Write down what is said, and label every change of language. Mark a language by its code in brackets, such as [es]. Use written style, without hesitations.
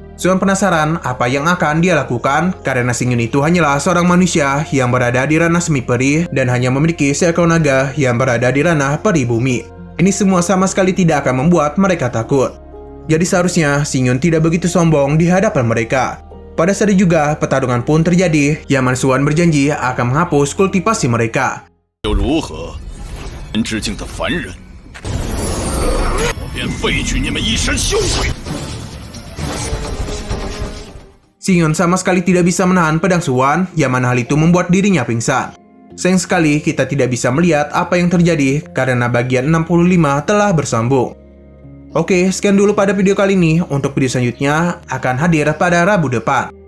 [id] Suan penasaran apa yang akan dia lakukan karena Xing Yun itu hanyalah seorang manusia yang berada di ranah semi peri dan hanya memiliki seekor naga yang berada di ranah peri bumi. Ini semua sama sekali tidak akan membuat mereka takut. Jadi seharusnya Xing Yun tidak begitu sombong di hadapan mereka. Pada saat itu juga pertarungan pun terjadi yang mana Suan berjanji akan menghapus kultivasi mereka. [zh] 又如何？人之境的凡人，我便废去你们一身羞愧。 [id] Xing Yun sama sekali tidak bisa menahan pedang Suan, yang mana hal itu membuat dirinya pingsan. Sayang sekali kita tidak bisa melihat apa yang terjadi karena bagian 65 telah bersambung. Oke, sekian dulu pada video kali ini. Untuk video selanjutnya akan hadir pada Rabu depan.